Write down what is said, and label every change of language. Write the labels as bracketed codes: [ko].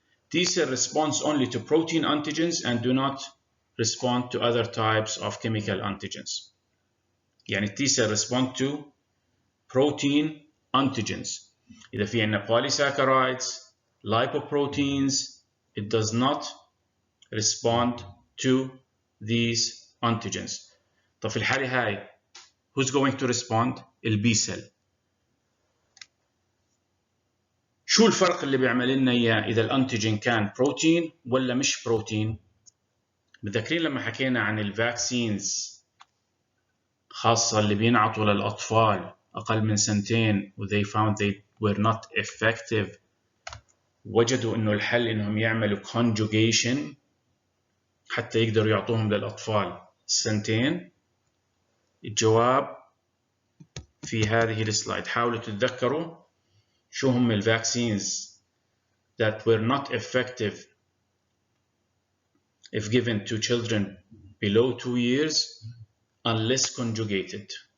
[en] T cell responds only to protein antigens and do not respond to other types of chemical antigens. [ar] يعني [en] T cell respond to protein antigens. [ar] إذا في عندنا [en] polysaccharides, lipoproteins, it does not respond to these antigens. [ar] طب في الحالة هاي [en] who's going to respond؟ [ar] البي سيل. شو الفرق اللي بيعمل لنا اياه اذا الانتيجين كان بروتين ولا مش بروتين؟ متذكرين لما حكينا عن الفاكسينز خاصة اللي بينعطوا للأطفال أقل من سنتين و [en] they found they were not effective، [ar] وجدوا إنه الحل إنهم يعملوا conjugation حتى يقدروا يعطوهم للأطفال سنتين. الجواب في هذه السلايد. حاولوا تتذكروا شو هم الفاكسينز [en] that were not effective if given to children below 2 years unless conjugated.